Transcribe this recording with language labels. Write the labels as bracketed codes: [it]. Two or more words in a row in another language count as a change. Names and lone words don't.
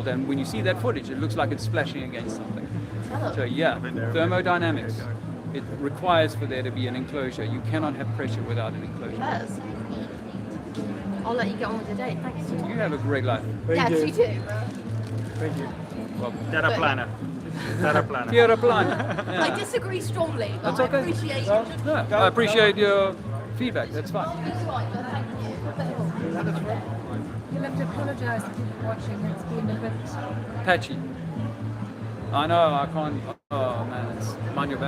[en] And when you see that footage, it looks like it's splashing against something. So yeah, thermodynamics. It requires for there to be an enclosure. You cannot have pressure without an enclosure. Yes. I'll let you get on with the day. Thanks. You have a great life. Yes, you too. Thank you. [ca] Terra plana. Terra plana. Terra plana. [en] Yeah. I disagree strongly, but That's okay. I appreciate I appreciate your feedback. That's fine. You'll have to apologise if you're watching. It's been a bit Patchy. I know, I can't. Oh man, it's mind your back.